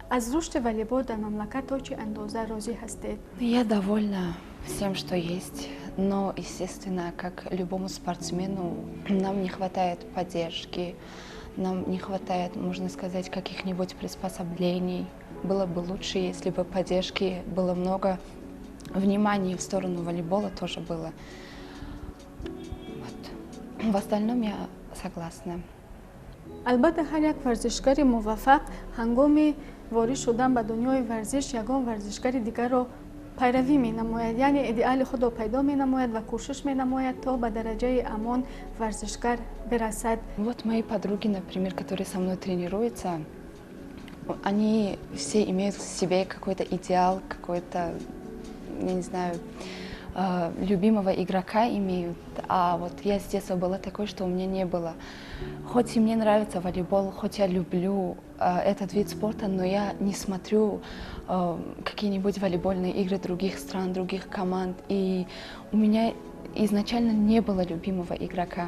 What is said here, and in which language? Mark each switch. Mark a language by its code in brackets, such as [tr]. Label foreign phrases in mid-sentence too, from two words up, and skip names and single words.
[ru] Я довольна всем, что есть, но, естественно, как любому спортсмену, нам не хватает поддержки, нам не хватает, можно сказать, каких-нибудь приспособлений. Было бы лучше, если бы поддержки было много, внимания в сторону волейбола тоже было. Вот. В остальном я согласна. [tg] البته هر یک ورزشکاری موفق هنگام وارد شدن به دنیای ورزش یگان ورزشکاری دیگر را پیروی می نماید، یعنی ایدئال خود را پیدا می نماید و کوشش می نماید تا به درجه امان ورزشکار برسد. [ru] Вот мои подруги, например, которые со мной тренируются, они все имеют в себе какой-то идеал, какой-то, я не знаю, любимого игрока имеют, а вот я с детства была такой, что у меня не было. Хоть и мне нравится волейбол, хоть я люблю этот вид спорта, но я не смотрю какие-нибудь волейбольные игры других стран, других команд, и у меня изначально не было любимого игрока.